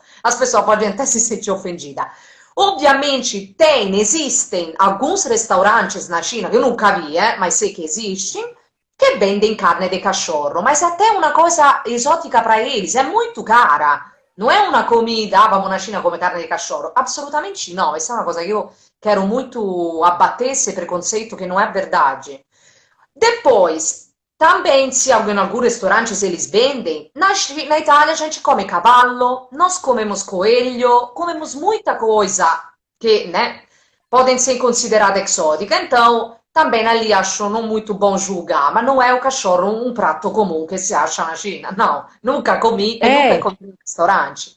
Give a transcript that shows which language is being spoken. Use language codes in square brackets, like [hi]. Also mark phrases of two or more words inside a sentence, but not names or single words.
[pt] As pessoas podem até se sentir ofendidas. Ovviamente existem alguns restaurantes na Cina, que eu nunca vi, mas sei que existem, che vendem carne di cachorro, mas é até uma coisa exótica para eles, é muito cara. Não é uma comida, ah, vamos na Cina come carne di cachorro. Absolutamente não. Essa é uma coisa que eu quero muito abater esse preconceito, que não é verdade. Depois, também, se em alguns restaurantes eles vendem, na Itália a gente come cavallo, nós comemos coelho, comemos muita coisa que, né, podem ser considerada exótica. Então, também ali acho não muito bom julgar, mas não é o cachorro um prato comum que se acha na China. Não, nunca comi e nunca comi no restaurante.